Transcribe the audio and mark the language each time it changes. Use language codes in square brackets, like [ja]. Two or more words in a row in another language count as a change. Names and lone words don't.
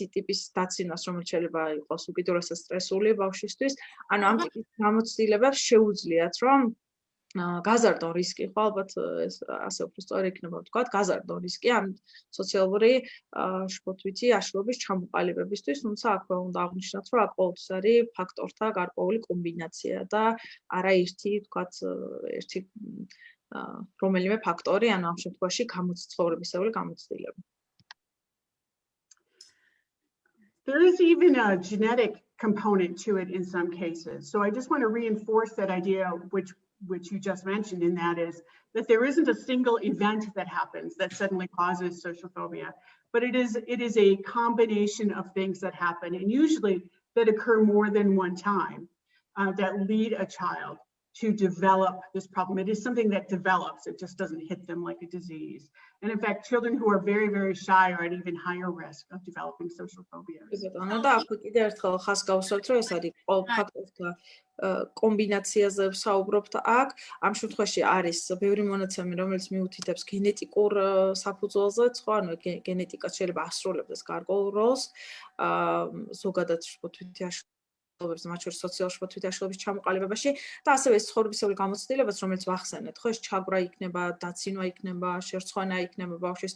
[ka] ტიპის დაცინვას, რომელიც შეიძლება იყოს უკიდურესად სტრესული ბავშვისთვის, ანუ ამ ტიპის გამოცდილებებს შეუძლიათ, რომ გაზარდონ რისკი, ხო, ალბათ ეს ასე უფრო სწორი იქნება ვთქვათ, გაზარდონ რისკი ამ სოციალური შფოთვითი აშლობის ჩამოყალიბებისთვის, თუმცა აქვე უნდა აღნიშნოთ, რომ აქ ყოველთვის არის ფაქტორთა გარკვეული კომბინაცია და არა ერთი რომელიმე ფაქტორი, ანუ ამ შემთხვევაში ცხოვრებისეული გამოცდილება. [en] There is even a genetic component to it in some cases. So I just want to reinforce that idea which you just mentioned, and that is that there isn't a single event that happens that suddenly causes social phobia, but it is a combination of things that happen, and usually that occur more than one time, that lead a child to develop this problem. It is something that develops, it just doesn't hit them like a disease. And in fact, children who are very, very shy are at even higher risk of developing social phobias. [ka] კომბინაციაზე ვსაუბრობთ აქ, ამ შემთხვევაში არის ბევრი მონაცემი, რომელიც მიუთითებს გენეტიკურ საფუძველზეც, ხო, ანუ გენეტიკა შეიძლება ასრულებდეს გარკვეულ როლს, ზოგადად შფოთვითი მათ შორის სოციალურ შფოთვითი აშლობის ჩამოყალიბებაში და ასევე ეს ცხოვრებისეული გამოცდილებაც, რომელიც ვახსენეთ, ხო, ეს ჩაგვრა იქნება, დაცინვა იქნება, შერცხვენა იქნება ბავშვის.